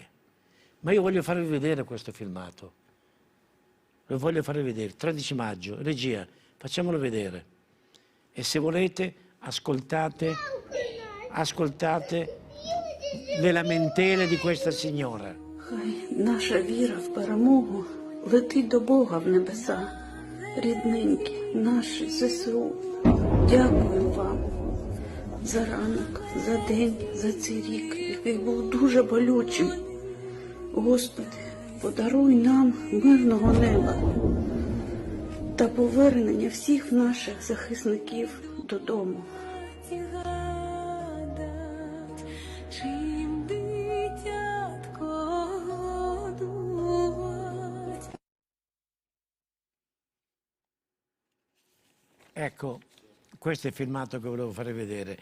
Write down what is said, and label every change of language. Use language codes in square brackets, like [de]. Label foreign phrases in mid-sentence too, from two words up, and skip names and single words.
[it] Ma io voglio farvi vedere questo filmato. Lo voglio farvi vedere. 13 maggio, regia, facciamolo vedere. E se volete, ascoltate le lamentele di questa signora. [uk] Хай наша віра в перемогу летить до Бога в небеса. Рідненькі, наші ЗСУ, дякую вам за ранок, за день, за цей рік, який був дуже болючим. Господи, подаруй нам мирного неба та повернення всіх наших захисників додому. [it] Ecco, questo è il filmato che volevo fare vedere.